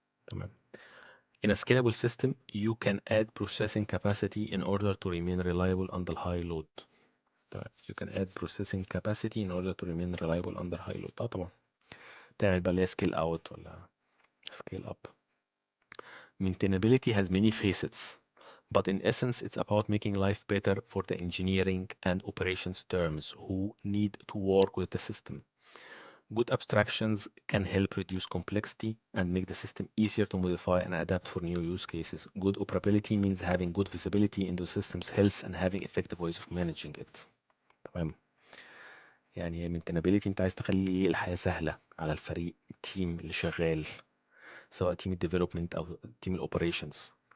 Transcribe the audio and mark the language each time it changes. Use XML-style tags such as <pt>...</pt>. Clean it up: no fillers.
<ar>تمام.</ar> <en>In a scalable system, you can add processing capacity in order to remain reliable under high load.</en> <ar>تمام.</ar> <en>You can add processing capacity in order to remain reliable under high load.</en> <ar>طبعا تعمل بقى اللي هي scale out ولا scale up.</ar> <en>Maintainability has many facets, but in essence, it's about making life better for the engineering and operations terms who need to work with the system. Good abstractions can help reduce complexity and make the system easier to modify and adapt for new use cases. Good operability means having good visibility into the system's health and having effective ways of managing it.</en> <ar>تمام. يعني هي maintainability انت عايز تخلي الحياة سهلة على الفريق، التيم اللي شغال، سواء تيم الديفلوبمنت او تيم الاوبريشنز.</ar>